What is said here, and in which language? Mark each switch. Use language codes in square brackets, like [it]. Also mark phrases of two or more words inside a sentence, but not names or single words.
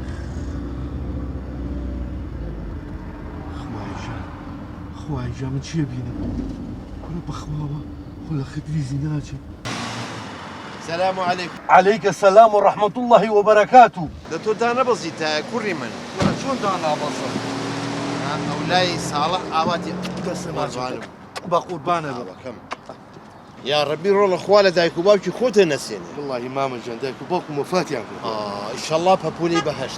[ckb] خوای جا من چیە بینم کوڕە بەخواوە خۆ لە خدریزی ناچێ [ar] سلام علیکم. عليك السلام ورحمة الله وبركاته. [ckb] لە تۆ دانەبەزیتە کوڕی من چۆن دانابەزم؟ ئەو لای ساڵح ئاواتی دەسەماجانم بە قوربانە بەکەم یا ڕەبی ڕۆڵە خوا لە دایک و باوکی خۆتە نەسێنێ والله مامەجان دایک و باوکم وفاتیان کرد ئیشەڵڵا پەپولی بەهەشت